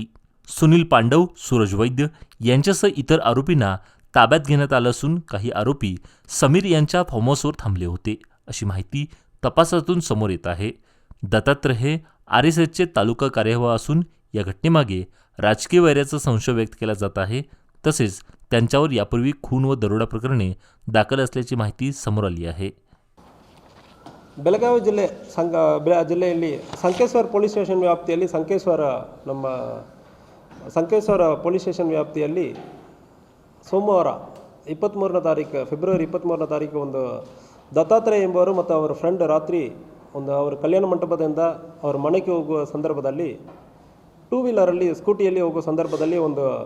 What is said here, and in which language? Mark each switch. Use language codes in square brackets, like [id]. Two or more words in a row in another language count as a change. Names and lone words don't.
[mr] सुनील पांडव, सूरज वैद्य यांच्यासह इतर आरोपींना ताब्यात घेण्यात आलं असून काही आरोपी समीर यांच्या फार्म हाऊसवर थांबले होते अशी माहिती तपासातून समोर येत आहे. दत्तात्रय हे RSSचे तालुका कार्यवाह असून या घटनेमागे राजकीय वैराचा संशय व्यक्त केला जात आहे. तसेच त्यांच्यावर यापूर्वी खून व दरोडा प्रकरणे दाखल असल्याची माहिती समोर आली आहे. [kn] ಬೆಳಗಾವಿ ಜಿಲ್ಲೆಯಲ್ಲಿ ಸಂಕೇಶ್ವರ ಪೊಲೀಸ್ ಸ್ಟೇಷನ್ ವ್ಯಾಪ್ತಿಯಲ್ಲಿ ಸಂಕೇಶ್ವರ ಪೊಲೀಸ್ ಸ್ಟೇಷನ್ ವ್ಯಾಪ್ತಿಯಲ್ಲಿ ಸೋಮವಾರ ಫೆಬ್ರವರಿ 23ನೇ ತಾರೀಕು ಒಂದು ದತ್ತಾತ್ರೇಯ ಎಂಬುವರು ಮತ್ತು ಅವರ ಫ್ರೆಂಡ್ ರಾತ್ರಿ ಅವರ ಕಲ್ಯಾಣ ಮಂಟಪದಿಂದ ಅವರ ಮನೆಗೆ ಹೋಗುವ ಸಂದರ್ಭದಲ್ಲಿ ಟೂ ವೀಲರಲ್ಲಿ ಸ್ಕೂಟಿಯಲ್ಲಿ ಹೋಗುವ ಸಂದರ್ಭದಲ್ಲಿ ಒಂದು